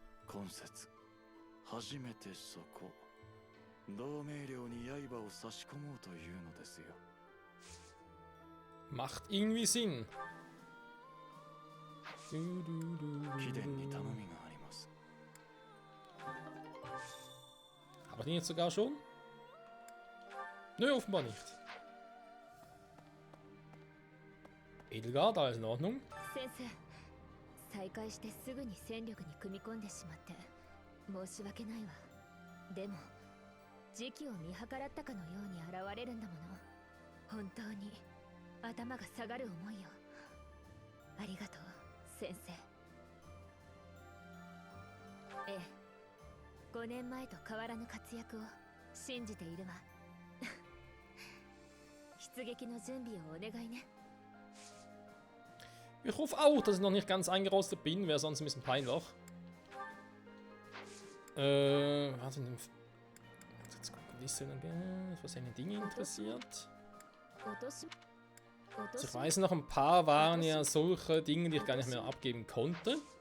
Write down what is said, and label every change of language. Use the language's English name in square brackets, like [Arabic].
[Japanese] 今節初めてそこ同盟領に刃を差し込もうというのですよ。 [German] Macht irgendwie Sinn. [Japanese] 貴殿に頼みがあります。 [German] Habe ich den jetzt sogar schon? Nö, offenbar nicht. Edelgard, alles in Ordnung. [Japanese] 先生、再開してすぐに戦力に組み込んでしまって申し訳ないわ。でも時期を見計らったかのように現れるんだもの。本当に頭が下がる思いよ。ありがとう先生。ええ、5年前と変わらぬ活躍を信じているわ。出撃の準備をお願いね。 [German] Ich hoffe auch, dass ich noch nicht ganz eingerostet bin, wäre sonst ein bisschen peinlich. Warte, jetzt gucken, was seine Dinge interessiert. Also ich weiß noch, ein paar waren ja solche Dinge, die ich gar nicht mehr abgeben konnte.